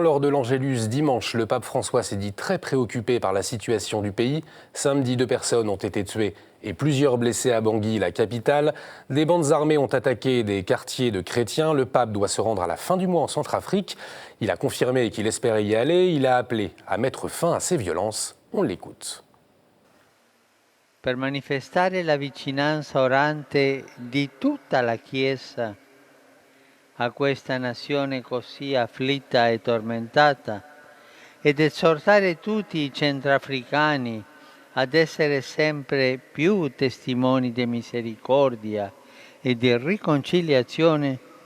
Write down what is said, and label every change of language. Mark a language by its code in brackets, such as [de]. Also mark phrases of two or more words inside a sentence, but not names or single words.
[fr] Lors de l'Angélus dimanche, le pape François s'est dit très préoccupé par la situation du pays. Samedi, 2 personnes ont été tuées et plusieurs blessés à Bangui, la capitale. Des bandes armées ont attaqué des quartiers de chrétiens. Le pape doit se rendre à la fin du mois en Centrafrique. Il a confirmé qu'il espérait y aller. Il a appelé à mettre fin à ces violences. On l'écoute. [it] Per manifestare la vicinanza orante di tutta la Chiesa a questa nazione così afflitta e tormentata ed esortare tutti i centrafricani ad essere sempre più testimoni di misericordia e di riconciliazione,